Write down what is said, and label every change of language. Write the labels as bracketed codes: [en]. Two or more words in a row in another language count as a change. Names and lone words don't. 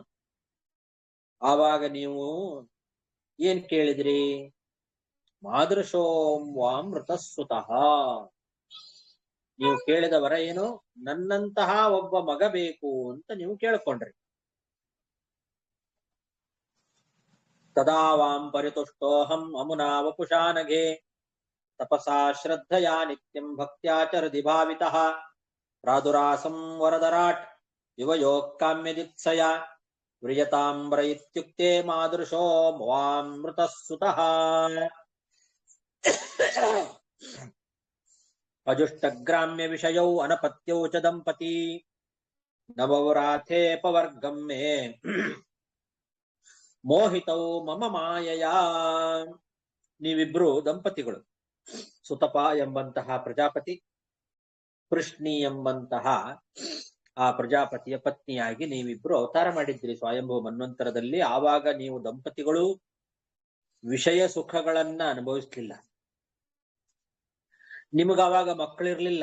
[kn] ಆವಾಗ ನೀವು ಏನ್ ಕೇಳಿದ್ರಿ? [sa] ಮಾದೃಶೋಂ ವಾಮೃತಃ ಸುತಃ. [kn] ನೀವು ಕೇಳಿದ ವರ ಏನು? ನನ್ನಂತಹ ಒಬ್ಬ ಮಗ ಬೇಕು ಅಂತ ನೀವು ಕೇಳ್ಕೊಂಡ್ರಿ. [sa] ತದಾ ವಾಂ ಪರಿತುಷ್ಟೋಹಂ ಅಮುನಾ ವಪುಷಾನಘೆ ತಪಸಾ ಶ್ರದ್ಧಯಾ ನಿತ್ಯಂ ಭಕ್ತ್ಯಾಚರದಿ ಭಾವಿತಃ ಪ್ರಾದುರಾಸಂ ವರದರಾಟ್ ಯುವಯೋ ಕಾಮ್ಯದಿತ್ಸಯ ವ್ರಿಯತಾಂಬ್ರ ಇತ್ಯುಕ್ತೆ ಮಾದೃಶೋ ವಾಮೃತಃ ಸುತಃ ಅಜುಷ್ಟಗ್ರಾಮ್ಯ ವಿಷಯೌ ಅನಪತ್ಯೌ ಚ ದಂಪತಿ ನವವ್ರಾಥೇ ಪವರ್ಗಂ ಮೇ ಮೋಹಿತೌ ಮಮ ಮಾಯಯಾ. [kn] ನೀವಿಬ್ರು ದಂಪತಿಗಳು, ಸುತಪ ಎಂಬಂತಹ ಪ್ರಜಾಪತಿ, ಪೃಷ್ಣಿ ಎಂಬಂತಹ ಆ ಪ್ರಜಾಪತಿಯ ಪತ್ನಿಯಾಗಿ ನೀವಿಬ್ರು ಅವತಾರ ಮಾಡಿದ್ರಿ ಸ್ವಯಂಭೂ ಮನ್ವಂತರದಲ್ಲಿ. ಆವಾಗ ನೀವು ದಂಪತಿಗಳು ವಿಷಯ ಸುಖಗಳನ್ನ ಅನುಭವಿಸ್ಲಿಲ್ಲ, ನಿಮಗಾವಾಗ ಮಕ್ಕಳಿರ್ಲಿಲ್ಲ.